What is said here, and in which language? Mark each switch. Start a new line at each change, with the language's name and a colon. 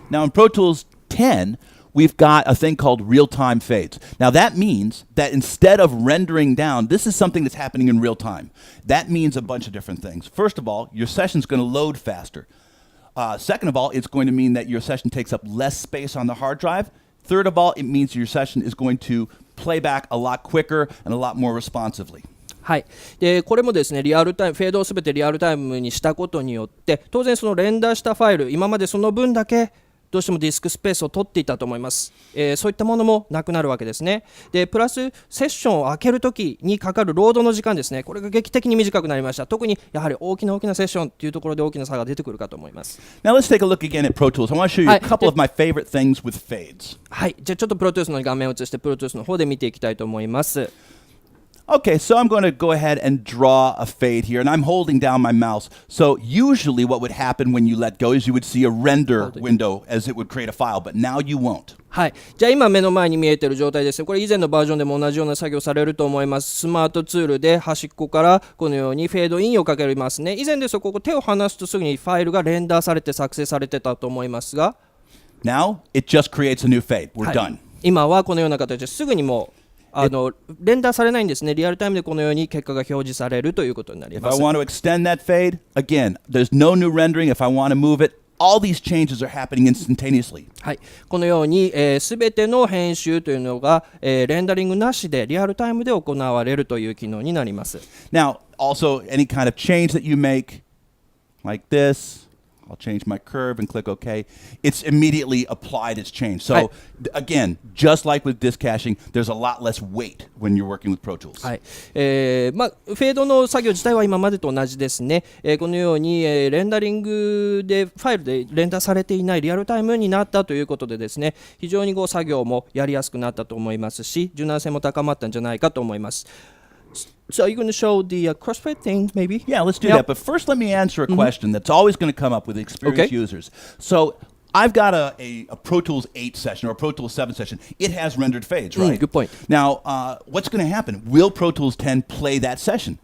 English: Now in Pro Tools 10, we've got a thing called real-time fades. Now that means that instead of rendering down, this is something that's happening in real time. That means a bunch of different things. First of all, your session's going to load faster. Second of all, it's going to mean that your session takes up less space on the hard drive. Third of all, it means your session is going to play back a lot quicker and a lot more responsively.
Japanese: はい、でこれもですね、リアルタイムフェードをすべてリアルタイムにしたことによって、当然そのレンダーしたファイル、今までその分だけどうしてもディスクスペースを取っていたと思います。そういったものもなくなるわけですね。でプラスセッションを開けるときにかかるロードの時間ですね、これが劇的に短くなりました。特にやはり大きなセッションというところで大きな差が出てくるかと思います。
English: Now let's take a look again at Pro Tools. I want to show you a couple of my favorite things with fades.
Japanese: はい、じゃあちょっとプロトゥースの画面を移してプロトゥースの方で見ていきたいと思います。
English: Okay, so I'm going to go ahead and draw a fade here, and I'm holding down my mouse. So usually what would happen when you let go is you would see a render window as it would create a file, but now you won't.
Japanese: はい、じゃあ今目の前に見えている状態ですね。これ以前のバージョンでも同じような作業されると思います。スマートツールで端っこからこのようにフェードインをかけますね。以前ですとここ手を離すとすぐにファイルがレンダーされて作成されてたと思いますが、
English: Now it just creates a new fade. We're done.
Japanese: 今はこのような形ですぐにもうレンダーされないんですね。リアルタイムでこのように結果が表示されるということになります。
English: If I want to extend that fade, again, there's no new rendering. If I want to move it, all these changes are happening instantaneously.
Japanese: はい、このようにすべての編集というのがレンダリングなしでリアルタイムで行われるという機能になります。
English: Now, also any kind of change that you make, like this, I'll change my curve and click OK. It's immediately applied its change. So again, just like with disk caching, there's a lot less weight when you're working with Pro Tools.
Japanese: はい、フェードの作業自体は今までと同じですね。このように、レンダリングでファイルでレンダーされていないリアルタイムになったということでですね、非常に作業もやりやすくなったと思いますし、柔軟性も高まったんじゃないかと思います。
English: So are you going to show the crossfade thing, maybe? Yeah, let's do that. But first, let me answer a question that's always going to come up with experienced users. So I've got a Pro Tools 8 session or a Pro Tools 7 session. It has rendered fades, right? Good point. Now, what's going to happen? Will Pro Tools 10 play that session?